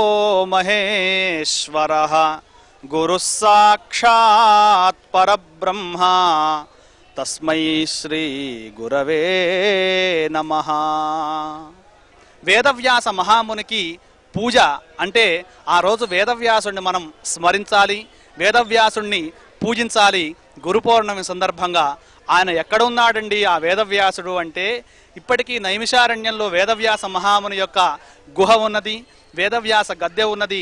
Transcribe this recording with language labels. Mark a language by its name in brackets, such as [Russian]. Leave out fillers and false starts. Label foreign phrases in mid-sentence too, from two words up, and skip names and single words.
[Sanskrit] महेश्वरः गुरुः साक्षात् परब्रह्मा तस्मै श्री गुरवे नमः। [Telugu] వేదవ్యాస మహామునికి పూజ అంటే ఆ రోజు వేదవ్యాసుడిని మనం స్మరించాలి, వేదవ్యాసుడిని పూజించాలి. గురు పౌర్ణమి సందర్భంగా ఆయన ఎక్కడున్నాడండి ఆ వేదవ్యాసుడు అంటే, ఇప్పటికీ నైమిషారణ్యంలో వేదవ్యాస మహాముని యొక్క గుహ ఉన్నది, వేదవ్యాస గద్దె ఉన్నది.